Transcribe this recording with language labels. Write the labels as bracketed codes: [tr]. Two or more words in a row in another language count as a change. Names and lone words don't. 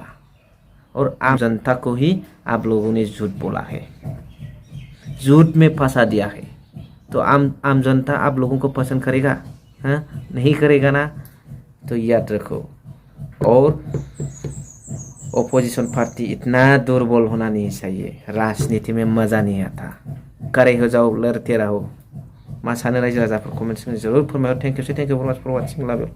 [hi] और आम जनता को ही आप लोगों ने झूठ बोला है झूठ में फंसा दिया है तो आम जनता आप लोगों को पसंद करेगा नहीं करेगा ना तो याद रखो और ओपोजिशन पार्टी इतना दुर्बल होना नहीं चाहिए राजनीति में मजा नहीं आता करे हो जाओ लड़ते रहो [brx] मा सानो रायजो राजाफोर कमेन्ट्स जरूर फोरमायो [en] thank you for watching love you